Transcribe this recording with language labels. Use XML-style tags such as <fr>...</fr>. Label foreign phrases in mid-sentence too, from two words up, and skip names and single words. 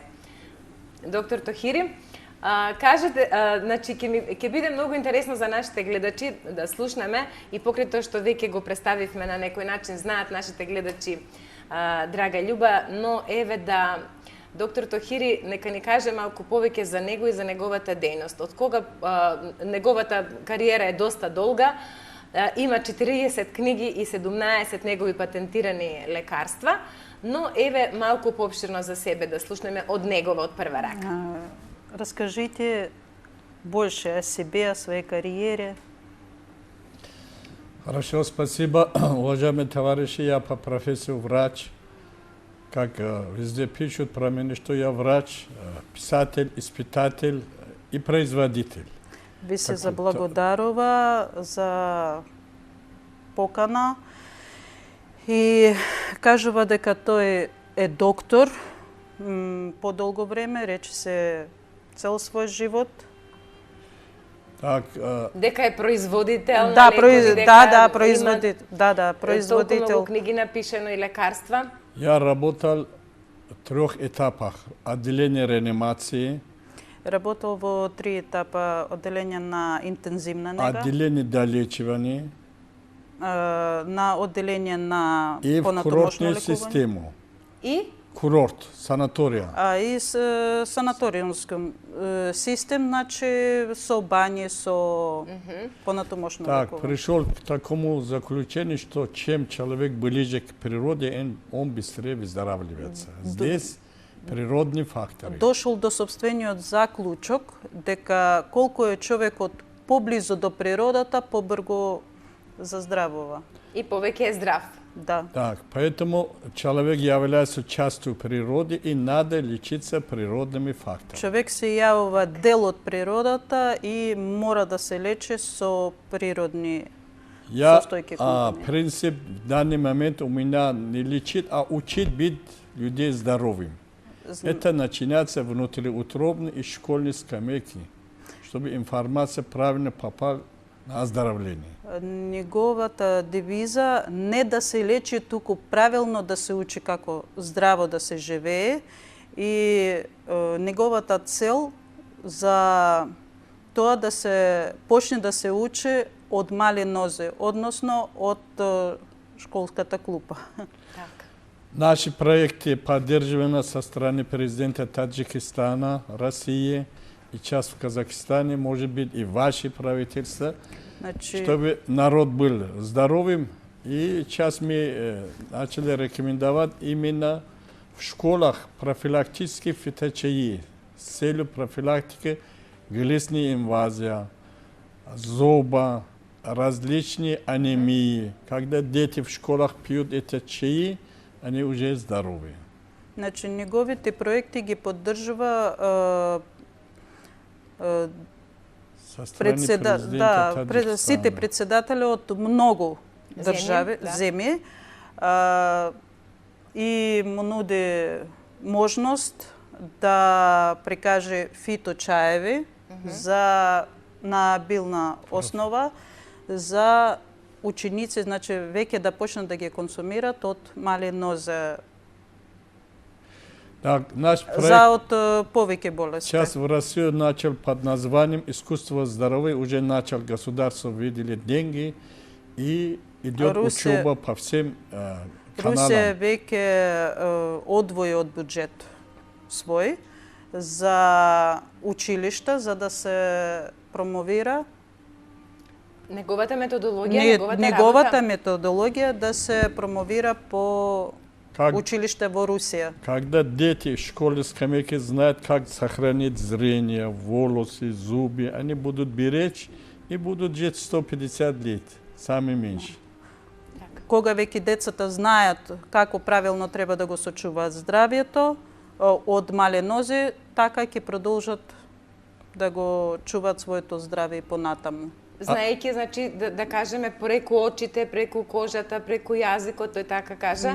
<mk>Доктор Тохири, кажете, значи ќе биде многу интересно за нашите гледачи да слушнеме и покрај тоа што веќе го представивме на некој начин, знаат нашите гледачи, драга Љуба, но еве да доктор Тохири нека ни каже малку повеќе за него и за неговата дејност. Од кога неговата кариера е доста долга, има 40 книги и 17 негови патентирани лекарства, но еве малку поопширно за себе да слушнеме од негова, од прва рака.</mk> <ru>Расскажите больше о себе, о своей карьере. Хорошо, спасибо. Уважаемые товарищи, я по профессии врач. Как везде пишут про меня, что я врач, писатель, испытатель и производитель.</ru> <mk>Ви се заблагодарува за покана и кажува дека тој е доктор по долго време, рече се цел свој живот.</mk> <ru>Так,</ru> <mk>дека е производител да, на лекови, производител. Толку многу книги напишено и лекарства.</mk> <ru>Я работал в 3 етапах. Отделение реанимации.</ru> <mk>Работал во 3 етапа, одделение на интензивна нега.</mk> <ru>Отделение долечивание.</ru> <mk>На одделение на</mk> <ru>и в</ru> <mk>понатомошно</mk> <ru>кровную</ru> <mk>лекување.</mk> <ru>систему.</ru> <mk>И</mk> <ru>Курорт,</ru> <mk>санаторија. А и санаториумском систем, значи со бањи, со понатомошно</mk> <ru>Так,</ru> <mk>лекување.</mk> <ru>пришел к такому заключению, что чем человек ближе к природе, он быстрее выздоравливается.</ru> <mk>Здесь природни фактори. Дошол до собствениот заклучок дека колку е човекот поблизу до природата, побрзо заздравува. и повеќе е здрав. Да.</mk> <ru>Так, поэтому человек является частью природы и надо лечиться природными факторами.</ru> <mk>Човек се јавува дел од природата и мора да се лечи со природни</mk> <ru>Я,</ru> <mk>состојки компоненти.</mk> <ru>принцип в данный момент у меня не лечит, а учит быть людей здоровым. Это начинается внутриутробно и школьной скамейки, чтобы информация правильно попала на оздоровление.</ru> <mk>Неговата девиза не да се лечи, туку правилно да се учи како здраво да се живее и неговата цел за тоа да се почне да се учи од мали нозе, односно од школската клупа.</mk> <ru>Так. Наши проекты поддерживаны со стороны президента Таджикистана, России и сейчас в Казахстане, может быть, и ваши правительства,</ru> <mk>Значи,</mk> <ru>чтобы народ был здоровым. И сейчас мы начали рекомендовать именно в школах профилактические фиточаи с целью профилактики глистной инвазии, зуба, различные анемии. Когда дети в школах пьют эти чаи, они уже здоровы.</ru> <mk>значи неговите проекти ги поддржува</mk> <ru>Со стороны президента Таджикистана.</ru> <mk>сите председатели од многу држави, да. земји, и му нуди можност да прикаже фиточаеви на билна основа за ученици, значи веќе да почнат да ги консумират од мали нозе</mk> <ru>Так, наш проект</ru> <mk>за од повеќе болести.</mk> <ru>сейчас в Россию начал под названием «Искусство здоровья». Уже начал государство, видели деньги и идет Русия- учеба по всем</ru> <mk>Русија</mk> <ru>каналам.</ru> <mk>веќе одвои од буџет свој за училишта, за да се промовира Неговата методологија, неговата работа. методологија да се промовира по</mk> <ru>Как,</ru> <mk>училиште во Русија.</mk> <ru>когда дети в школе скамейки знают, как сохранить зрение, волосы, зубы, они будут беречь и будут жить 150 лет, сами меньше.</ru> <mk>Кога веќе децата знаат како правилно треба да го сочуваат здравието од мале нозе, така ќе продолжат да го чуваат своето здраве и понатаму. Знаејќи, значи, да кажеме, преку очите, преку кожата, преку јазикот, тој така кажа.</mk>